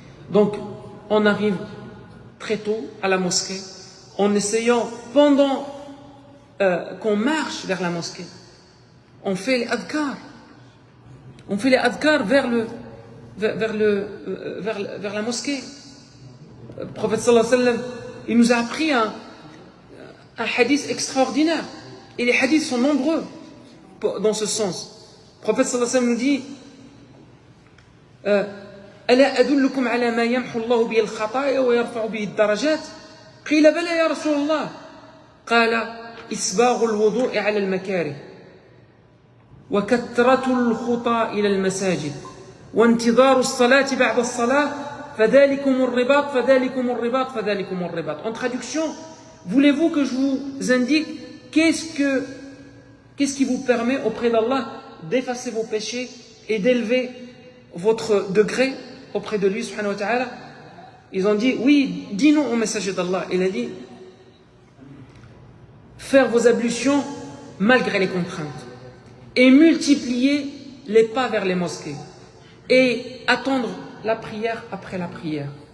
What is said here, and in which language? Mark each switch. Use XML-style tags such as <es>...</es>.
<fr>Donc, on arrive très tôt à la mosquée, en essayant, pendant qu'on marche vers la mosquée, on fait les adhkar. On fait les adhkar vers la mosquée. Le prophète sallallahu alayhi wa sallam, il nous a appris un hadith extraordinaire. Et les hadiths sont nombreux dans ce sens. Le prophète sallallahu alayhi wa sallam nous dit</fr> <ar>ألا أدلكم على ما يمحو الله به الخطايا ويرفع به الدرجات قيل بلى يا رسول الله قال إسباغ الوضوء على المكاره وكثرة الخطى إلى المساجد وانتظار الصلاة بعد الصلاة فذلكم الرباط</ar> <fr>فذلكم الرباط فذلكم الرباط. En traduction, voulez-vous que je vous indique qu'est-ce qui vous permet auprès d'Allah d'effacer vos péchés et d'élever votre degré auprès de lui, subhanahu wa ta'ala? Ils ont dit, oui, dis-nous au messager d'Allah. Il a dit, faire vos ablutions malgré les contraintes et multiplier les pas vers les mosquées et attendre la prière après la prière.</fr>